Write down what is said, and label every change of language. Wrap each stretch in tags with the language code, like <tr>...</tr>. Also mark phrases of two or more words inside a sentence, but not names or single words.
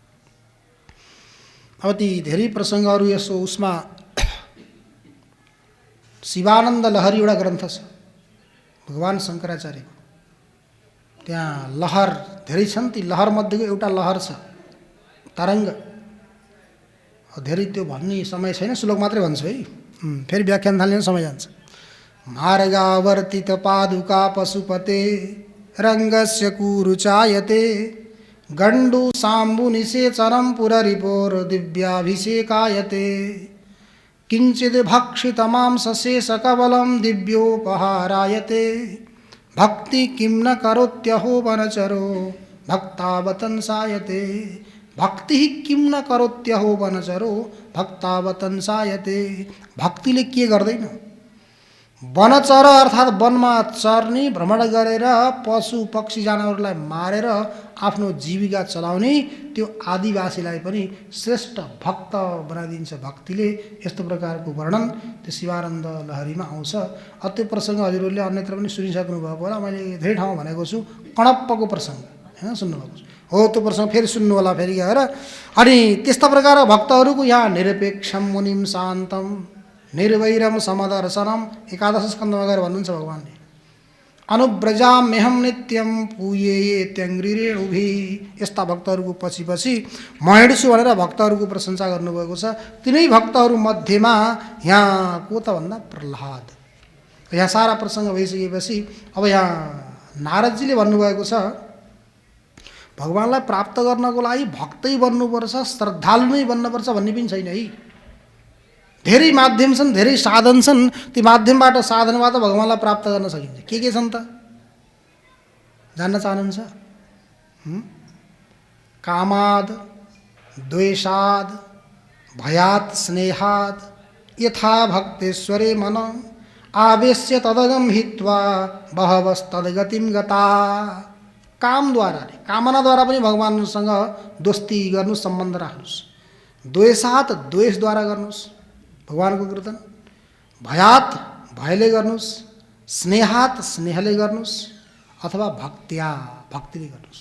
<ne>अब ती धेरै प्रसङ्गहरू यसो उसमा शिवानन्द लहरी एउटा ग्रन्थ छ भगवान शङ्कराचार्यको। त्यहाँ लहर धेरै छन्, ती लहर मध्येको एउटा लहर छ तरङ्ग। धेरै त्यो भन्ने समय छैन, श्लोक मात्रै भन्छु है, फेरि व्याख्यान थाल्ने समय जान्छ।</ne> <sa>मार्गावर्तित पादुका पशुपते रङ्गस्य कुरुचायते, गण्डु साम्बु निषेचनं पुररिपोर दिव्याभिषेकायते, किञ्चिद् भक्षितमांसशेषकबलं दिव्योपहारायते, भक्ति किं न करोत्यहो वनचरो भक्तावतंसायते। भक्ति किं न करोत्यहो वनचरो भक्तावतंसायते।</sa> <ne>भक्तिले के गर्दैन? वनचर अर्थात् वनमा चर्ने भ्रमण गरेर पशु पक्षी जानवरलाई मारेर आफ्नो जीविका चलाउने त्यो आदिवासीलाई पनि श्रेष्ठ भक्त बनाइदिन्छ भक्तिले। यस्तो प्रकारको वर्णन त्यो शिवानन्द लहरीमा आउँछ। त्यो प्रसङ्ग हजुरहरूले अन्यत्र पनि सुनिसक्नु भएको होला, मैले धेरै ठाउँ भनेको छु। कणप्पको प्रसङ्ग होइन सुन्नुभएको छ हो, त्यो प्रसङ्ग फेरि सुन्नु होला फेरि गएर। अनि त्यस्ता प्रकारका भक्तहरूको यहाँ</ne> <sa>निरपेक्षम मुनिम शान्तम निर्वैरम समदर्शनम</sa> <ne>एकादश स्कन्धमा गएर भन्नुहुन्छ भगवान्ले।</ne> <sa>अनुव्रजाम्यहम नित्यम पूये त्यङ्ग्रिरेणुभि।</sa> <ne>यस्ता भक्तहरूको पछि पछि म हिँड्छु भनेर भक्तहरूको प्रशंसा गर्नुभएको छ। तिनै भक्तहरू मध्येमा यहाँ को त भन्दा प्रह्लाद। यहाँ सारा प्रसङ्ग भइसकेपछि अब यहाँ नारदजीले भन्नुभएको छ भगवान्लाई प्राप्त गर्नको लागि भक्तै बन्नुपर्छ, श्रद्धालु नै बन्नुपर्छ भन्ने पनि छैन है। धेरै माध्यम छन्, धेरै साधन छन्। ती माध्यमबाट साधनबाट भगवान्लाई प्राप्त गर्न सकिन्छ। के छन् त जान्न चाहनुहुन्छ?</ne> <sa>कामाद द्वेषाद भयात स्नेहाद यथा भक्तेश्वरे मन आवेश्य तदगम हित्वा बहवस्तद्गतिम गता।</sa> <ne>कामद्वारा कामनाद्वारा पनि भगवानसँग दोस्ती गर्नु, सम्बन्ध राख्नुहोस्। द्वेषात द्वेषद्वारा गर्नुहोस् भगवानको कीर्तन, भयात भयले गर्नुहोस्, स्नेहात स्नेहले गर्नुहोस्, अथवा भक्त्या भक्तिले गर्नुहोस्।</ne>